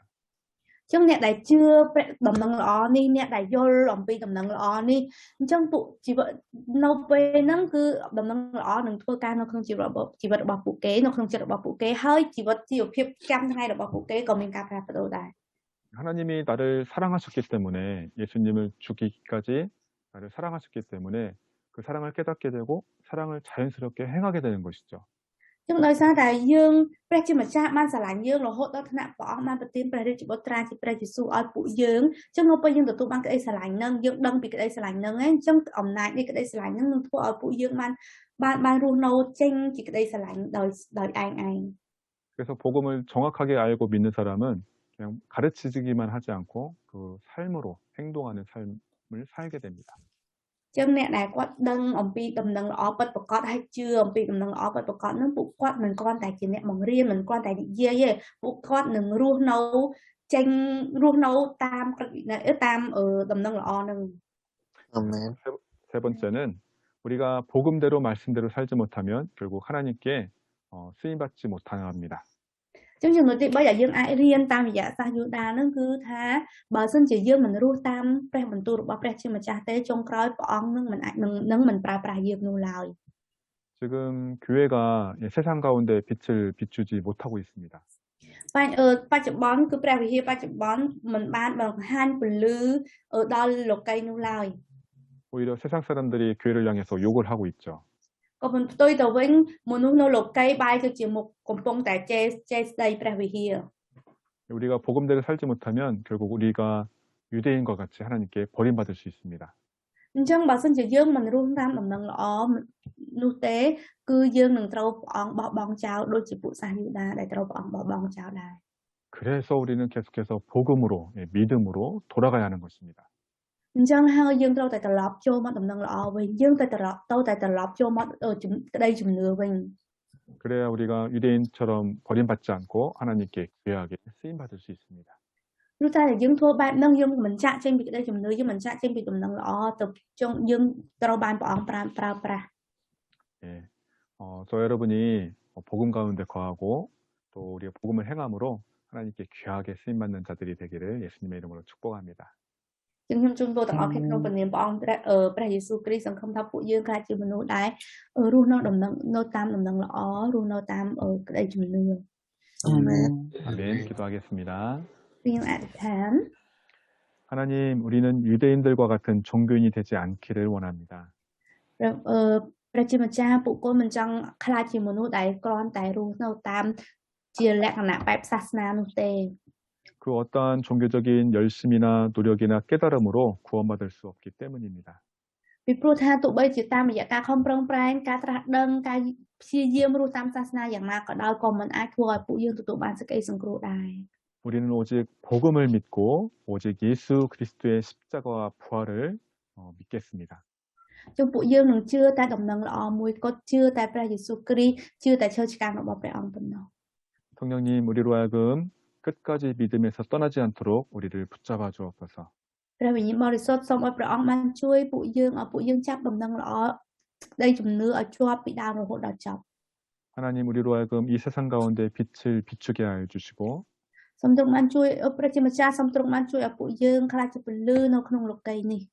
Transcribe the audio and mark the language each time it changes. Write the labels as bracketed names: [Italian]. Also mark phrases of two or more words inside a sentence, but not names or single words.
[Khmer] អញ្ចឹងអ្នកដែលជឿដំណឹងល្អនេះអ្នកដែលយល់អំពីដំណឹងល្អនេះអញ្ចឹងពួកជីវិតនៅពេលហ្នឹងគឺដំណឹងល្អនឹងធ្វើការនៅក្នុងជីវិតរបស់ពួកគេនៅក្នុងចិត្តរបស់ពួកគេហើយជីវិតជីវភាពចាំថ្ងៃរបស់ពួកគេក៏មានការផ្លាស់ប្ដូរដែរ [Korean] 하나님이 나를 사랑하셨기 때문에 예수님을 죽이기까지 나를 사랑하셨기 때문에 그 사랑을 깨닫게 되고 사랑을 자연스럽게 행하게 되는 것이죠. [Khmer] ចឹងដោយសារតែយើងព្រះជាម្ចាស់បានស្រឡាញ់យើងរហូតដល់ថ្នាក់ព្រះអង្គបានប្រទានព្រះរាជបុត្រាជាព្រះយេស៊ូវឲ្យពួកយើងចឹងនៅពេលយើងទទួលបានក្តីស្រឡាញ់នឹងយើងដឹងពីក្តីស្រឡាញ់នឹងហ្នឹងចឹងអំណាចនៃក្តីស្រឡាញ់នឹងនឹងធ្វើឲ្យពួកយើងបានរស់នៅចេញជាក្តីស្រឡាញ់ដោយឯង [Korean] 그래서 복음을 정확하게 알고 믿는 사람은 그냥 가르치기만 하지 않고 그 삶으로 행동하는 삶을 살게 됩니다. [Khmer] ចឹងអ្នកដែលគាត់ដឹងអំពីដំណឹងល្អពិតប្រាកដហើយជឿអំពីដំណឹងល្អពិតប្រាកដហ្នឹងពួកគាត់មិនគ្រាន់តែជាអ្នកបង្រៀនមិនគ្រាន់តែនិយាយទេពួកគាត់នឹងរស់នៅតាមក្រឹតវិន័យតាមដំណឹងល្អហ្នឹង [Korean] 아멘. 세 번째는 우리가 복음대로 말씀대로 살지 못하면 결국 하나님께 쓰임받지 못합니다. [Khmer] ចឹងចំណុចទី3ដែលយើងអាចរៀនតាមរយៈសាសយូដាហ្នឹងគឺថាបើសិនជាយើងមិនរស់តាមព្រះបន្ទូលរបស់ព្រះជាម្ចាស់ទេចុងក្រោយព្រះអង្គនឹងមិនអាចនឹងមិនប្រើប្រាស់យើងនោះឡើយ [Korean] 지금 교회가 세상 가운데 빛을 비추지 못하고 있습니다. [Khmer] បច្ចុប្បន្នគឺព្រះវិហារបច្ចុប្បន្នមិនបានបង្ហាញពន្លឺដល់លោកីនោះឡើយ [Korean] 오히려 세상 사람들이 교회를 향해서 욕을 하고 있죠. [Khmer] ក៏មិនផ្ទុយទៅវិញមនុស្សនៅលោកីបែរទៅជាមុខកំពុងតែចេះស្ដីព្រះវិហារ [Korean] 우리가 복음대로 살지 못하면 결국 우리가 유대인과 같이 하나님께 버림받을 수 있습니다. [Khmer] អញ្ចឹងបើសិនជាយើងមិនរស់តាមដំណឹងល្អនោះទេគឺយើងនឹងត្រូវព្រះអង្គបោះបង់ចោលដូចជាពួកសាសយូដាដែលត្រូវព្រះអង្គបោះបង់ចោលដែរ [Korean] 그래서 우리는 계속해서 복음으로, 믿음으로 돌아가야 하는 것입니다. [Khmer] អញ្ចឹងហើយយើងត្រូវតែត្រឡប់ចូលមកដំណឹងល្អវិញយើងទៅត្រឡប់ចូលមកក្តីជំនឿវិញ [Korean] 그래야 우리가 유대인처럼 버림받지 않고 하나님께 귀하게 쓰임받을 수 있습니다. [Khmer] ព្រោះតែយើងធ្វើបែបហ្នឹងយើងមិនចាក់ចេញពីក្តីជំនឿយើងមិនចាក់ចេញពីដំណឹងល្អទៅយើងត្រូវបានព្រះអង្គប្រើប្រាស់ [Korean] 예, 저 여러분이 복음 가운데 거하고 또 우리가 복음을 행함으로 하나님께 귀하게 쓰임받는 자들이 되기를 예수님의 이름으로 축복합니다. [Khmer] ចឹងខ្ញុំជូនពរទាំងអស់គ្នាក្នុងព្រះនាមព្រះអង្គព្រះយេស៊ូវគ្រីស្ទសង្ឃឹមថាពួកយើងអាចជាមនុស្សដែលរស់នៅតាមដំណឹងល្អរស់នៅតាមក្តីជំនឿ [Korean] 아멘. 아멘. 기도하겠습니다. [Khmer] ខ្ញុំអធិដ្ឋាន [Korean] 하나님, 우리는 유대인들과 같은 종교인이 되지 않기를 원합니다. [Khmer] ព្រះជាម្ចាស់ពួកគាត់មិនចង់ខ្លាចជាមនុស្សដែលគ្រាន់តែរស់នៅតាមជាលក្ខណៈបែបសាសនានោះទេ [Korean] 그 어떠한 종교적인 열심이나 노력이나 깨달음으로 구원받을 수 없기 때문입니다. [Khmer] ពីព្រោះថាទោះបីជាតាមរយៈការខំប្រឹងប្រែងការត្រាស់ដឹងការព្យាយាមរស់តាមសាសនាយ៉ាងណាក៏ដោយក៏មិនអាចធ្វើឲ្យពួកយើងទទួលបានសេចក្តីសង្គ្រោះដែរ [Korean] 우리는 오직 복음을 믿고 오직 예수 그리스도의 십자가와 부활을 믿겠습니다. [Khmer] ចឹងពួកយើងនឹងជឿតែដំណឹងល្អមួយគត់ជឿតែព្រះយេស៊ូវគ្រីស្ទជឿតែឈើឆ្កាងរបស់ព្រះអង្គប៉ុណ្ណោះ [Korean] 성령님, 우리로 하여금 끝까지 믿음에서 떠나지 않도록 우리를 붙잡아 주옵소서. [Khmer] ព្រះវិញ្ញាណបរិសុទ្ធសូមឲ្យព្រះអង្គបានជួយពួកយើងឲ្យពួកយើងចាប់ដំណឹងល្អក្តីជំនឿឲ្យជាប់ពីដើមរហូតដល់ចប់ [Korean] 하나님, 우리로 하여금 이 세상 가운데 빛을 비추게 하여 주시고 [Khmer] សូមទ្រង់បានជួយព្រះជាម្ចាស់សូមទ្រង់បានជួយឲ្យពួកយើងខ្លាចជាពន្លឺនៅក្នុងលោកីយ៍នេះ